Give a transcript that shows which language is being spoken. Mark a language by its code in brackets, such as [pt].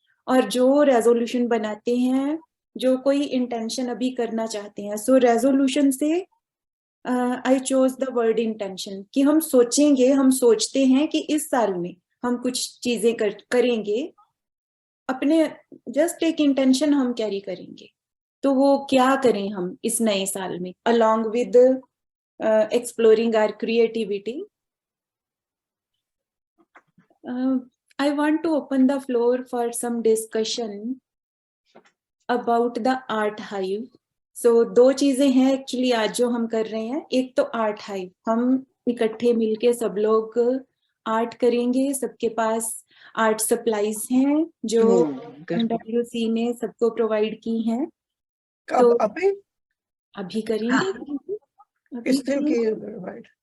[hi] और जो रेजोल्यूशन बनाते हैं, जो कोई इंटेंशन अभी करना चाहते हैं, सो रेजोल्यूशन से [en] I chose the word intention [hi] कि हम सोचेंगे, हम सोचते हैं कि इस साल में हम कुछ चीजें करेंगे, अपने जस्ट एक इंटेंशन हम कैरी करेंगे। तो वो क्या करें हम इस नए साल में [en] along with exploring our creativity. I want to open the floor for some discussion about the art hive. [hi] So दो चीजें हैं एक्चुअली आज जो हम कर रहे हैं। एक तो आर्ट हाइव, हम इकट्ठे मिलके सब लोग आर्ट करेंगे। सबके पास आर्ट सप्लाईज हैं जो MWC ने सबको प्रोवाइड की हैं। तो अभी करेंगे, अभी करेंगे।